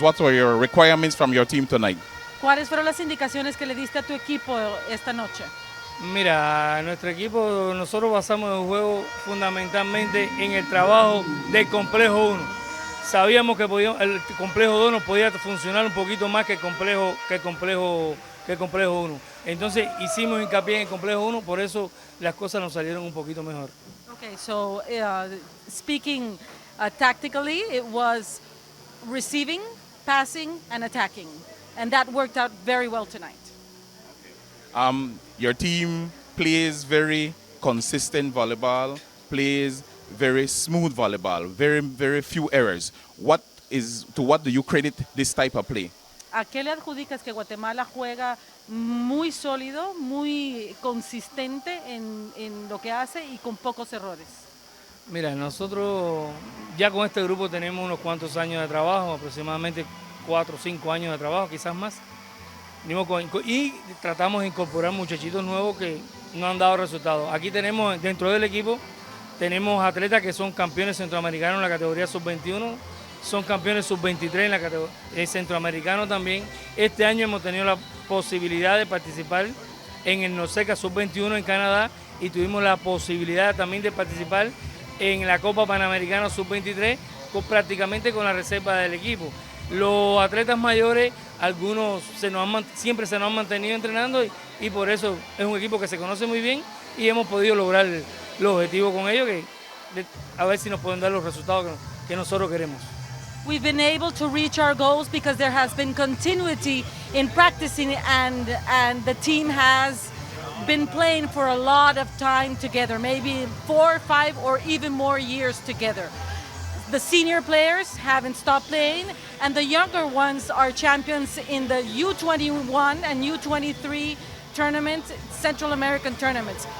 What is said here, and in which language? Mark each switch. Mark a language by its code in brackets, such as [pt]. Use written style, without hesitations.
[en] What were your requirements from your team tonight? [es] ¿Cuáles fueron las indicaciones que le diste a tu equipo esta noche? Mira, nuestro equipo, nosotros basamos el juego fundamentalmente en el trabajo del complejo 1. Sabíamos que el complejo 2 nos podía funcionar un poquito más que el complejo 1. Entonces hicimos hincapié en el complejo 1, por eso las cosas nos salieron un poquito mejor. [en] Okay, so speaking tactically, it was receiving, passing, and attacking. And that worked out very well tonight. Your team plays very consistent volleyball, plays very smooth volleyball, very few errors. To what do you credit this type of play? [es] ¿A qué le adjudicas que Guatemala juega muy sólido, muy consistente en lo que hace y con pocos errores? Mira, nosotros ya con este grupo tenemos unos cuantos años de trabajo, aproximadamente 4 o 5 años de trabajo, quizás más. Y tratamos de incorporar muchachitos nuevos que no han dado resultados. Aquí tenemos, dentro del equipo, tenemos atletas que son campeones centroamericanos en la categoría sub-21, son campeones sub-23 en la categoría centroamericano también. Este año hemos tenido la posibilidad de participar en el NOSECA sub-21 en Canadá y tuvimos la posibilidad también de participar en la Copa Panamericana sub-23 prácticamente con la reserva del equipo. Los atletas mayores, algunos siempre se nos han mantenido entrenando y por eso es un equipo que se conoce muy bien y hemos podido lograr los objetivos con ellos, a ver si nos pueden dar los resultados que nosotros queremos. [en] We've been able to reach our goals because there has been continuity in practicing and the team has been playing for a lot of time together, maybe 4, 5 or even more years together. The senior players haven't stopped playing and the younger ones are champions in the U21 and U23 tournaments, Central American tournaments.